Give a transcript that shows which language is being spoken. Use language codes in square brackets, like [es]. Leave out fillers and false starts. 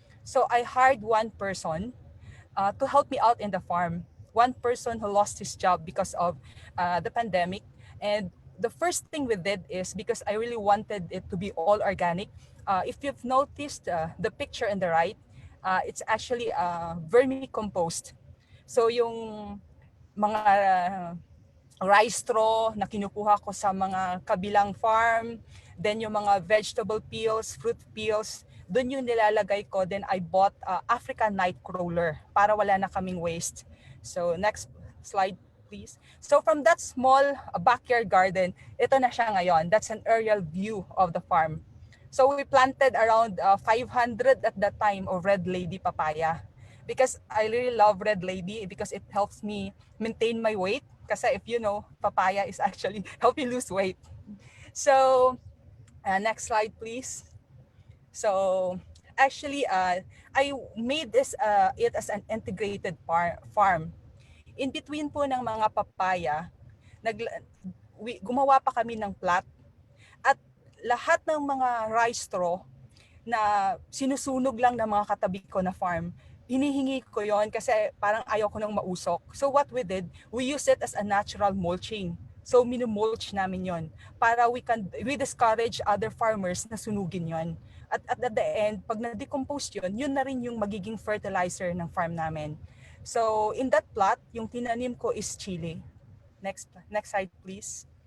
[en] So I hired one person to help me out in the farm. One person who lost his job because of the pandemic. And the first thing we did is, because I really wanted it to be all organic, if you've noticed the picture on the right, it's actually vermicompost. [tl] So yung mga rice straw na kinukuha ko sa mga kabilang farm, then yung mga vegetable peels, fruit peels, doon yung nilalagay ko. [en] Then I bought African nightcrawler [tl] para wala na kaming [en] waste. So next slide, please. So from that small backyard garden, [tl] ito na siya ngayon. [en] That's an aerial view of the farm. So we planted around 500 at that time of red lady papaya, because I really love red lady because it helps me maintain my weight. Kasi if you know, papaya is actually help you lose weight. So next slide, please. So actually, I made this it as an integrated farm. [tl] In between po ng mga papaya, gumawa pa kami ng plot, at lahat ng mga rice straw na sinusunog lang ng mga katabi ko na farm, hinihingi ko yon kasi parang ayaw ko nang mausok. [en] So what we did, we use it as a natural mulching. [tl] So minumulch namin yon para [en] we discourage other farmers [tl] na sunugin yon. [en] At the end, pag na-decompose yun na rin yung magiging fertilizer ng farm namin. So in that plot, [tl] yung tinanim ko [en] is chili. Next slide, please.